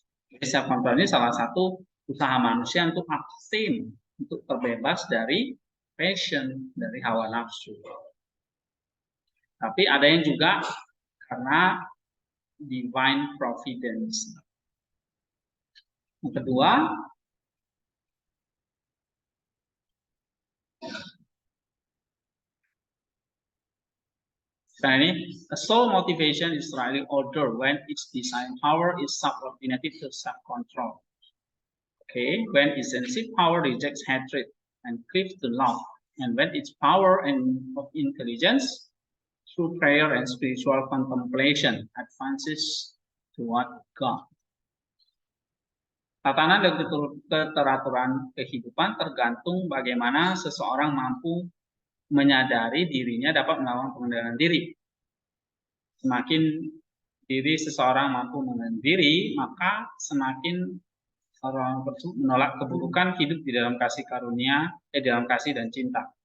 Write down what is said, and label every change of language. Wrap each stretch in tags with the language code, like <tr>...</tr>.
<id>Jadi self control ini salah satu usaha manusia untuk abstain, untuk terbebas dari passion, dari hawa nafsu. Tapi ada yang juga karena divine providence. Yang kedua,</id> <en>a soul motivation is rightly ordered when its design power is subordinated to self-control. Okay, when its sensitive power rejects hatred and cleaves to love, and when its power of intelligence through prayer and spiritual contemplation advances toward God.</en> <id>Tatanan dan keteraturan kehidupan tergantung bagaimana seseorang mampu menyadari dirinya dapat melakukan pengendalian diri. Semakin diri seseorang mampu mengendalikan diri, maka semakin orang tersebut menolak keburukan, hidup di dalam kasih karunia, dalam kasih dan cinta.</id>